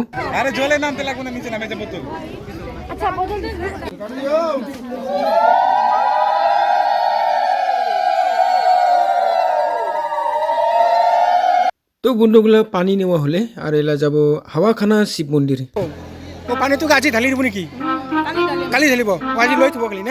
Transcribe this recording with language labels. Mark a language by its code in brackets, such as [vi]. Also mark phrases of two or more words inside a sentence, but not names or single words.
[bn] আরে জলে নামতে লাগবে না, নিচে নামে যাবো তো। আচ্ছা তো বন্ধুগুলো পানী নেওয়া হলে আর এলা যাব হাৱাখানা শিৱ মন্দিৰ। [as] ও পানীটো আজি ঢালি দিব নেকি? কালি ঢালিব, আজি লৈ থব কালি না?